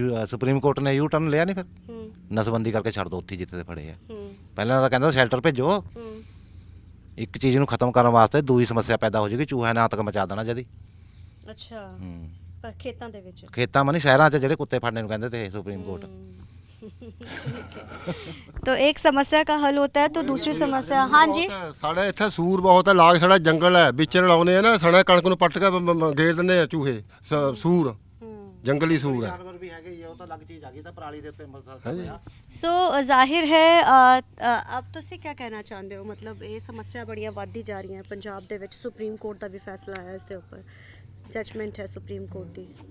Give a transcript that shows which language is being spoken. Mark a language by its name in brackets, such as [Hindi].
[Punjabi] Supreme court ਨੇ U turn ਲਿਆ ਨਹੀਂ, ਫਿਰ ਨਸਬੰਦੀ ਕਰਕੇ ਛੱਡ ਦੋ ਉੱਥੇ ਜਿੱਥੇ ਤੇ ਫੜੇ ਆ। ਪਹਿਲਾਂ ਤਾਂ ਕਹਿੰਦਾ ਸ਼ੈਲਟਰ ਭੇਜੋ, ਇੱਕ ਚੀਜ਼ ਨੂੰ ਖਤਮ ਕਰਨ ਵਾਸਤੇ ਦੂਜੀ ਸਮੱਸਿਆ ਪੈਦਾ ਹੋ ਜਾਏਗੀ, ਚੂਹਾ ਨੇ ਆਤੰਕ ਮਚਾ ਦੇਣਾ ਜਦੀ। ਅੱਛਾ, ਪਰ ਖੇਤਾਂ ਦੇ ਵਿੱਚ? ਖੇਤਾਂ ਮਾ ਨਹੀਂ, ਸ਼ਹਿਰਾਂ 'ਚ ਜਿਹੜੇ ਕੁੱਤੇ ਫੜਨੇ ਨੂੰ ਕਹਿੰਦੇ ਤੇ ਸੁਪਰੀਮ ਕੋਰਟ। [Hindi] तो एक समस्या का हल होता है तो दूसरी समस्या, हाँ जी, [Punjabi] ਸਾਡੇ ਇੱਥੇ ਸੂਰ ਬਹੁਤ ਹੈ, ਲਾਗ ਸਾਡਾ ਜੰਗਲ ਹੈ, ਵਿੱਚ ਰਲਾਉਂਦੇ ਆ ਨਾ, ਸਣਾ ਕਣਕ ਨੂੰ ਪੱਟ ਕੇ ਗੇਰ ਦਿੰਦੇ ਆ ਚੂਹੇ, ਸੂਰ ਜੰਗਲੀ ਸੂਰ ਹੈ। ਜਾਨਵਰ ਵੀ ਹੈਗੇ ਹੀ ਆ, ਉਹ ਤਾਂ ਅਲੱਗ ਚੀਜ਼ ਆ ਗਈ ਤਾਂ ਪਰਾਲੀ ਦੇ ਉੱਤੇ ਹਾਂਜੀ। ਸੋ ਜ਼ਾਹਿਰ ਹੈ ਅਬ ਤੁਸੀਂ ਕੀ ਕਹਿਣਾ ਚਾਹੁੰਦੇ ਹੋ, ਮਤਲਬ ਇਹ ਸਮੱਸਿਆ ਬੜੀਆਂ ਵੱਧਦੀ ਜਾ ਰਹੀਆਂ ਪੰਜਾਬ ਦੇ ਵਿੱਚ, ਸੁਪਰੀਮ ਕੋਰਟ ਦਾ ਵੀ ਫੈਸਲਾ ਆਇਆ ਇਸ ਦੇ ਉੱਪਰ, ਜਜਮੈਂਟ ਹੈ ਸੁਪਰੀਮ ਕੋਰਟ ਦੀ।